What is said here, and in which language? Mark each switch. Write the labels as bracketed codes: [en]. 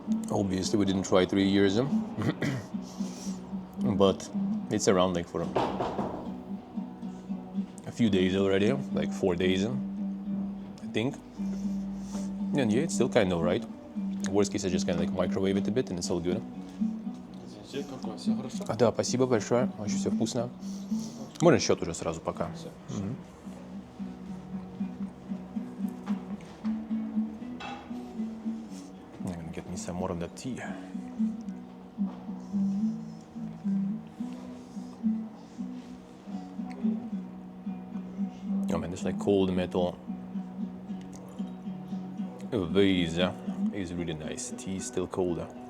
[en] Obviously we didn't try 3 years. But it's around like for a few days already, like 4 days, I think. And yeah, it's still kind of right. Worst case, I just kind of like microwave it a bit and it's all good. [ru] Все хорошо? Да, спасибо большое, очень все вкусно. Можно счет уже сразу пока. [en] I'm gonna get me some more of that tea. Oh man, this like cold metal vase is really nice. Tea is still colder.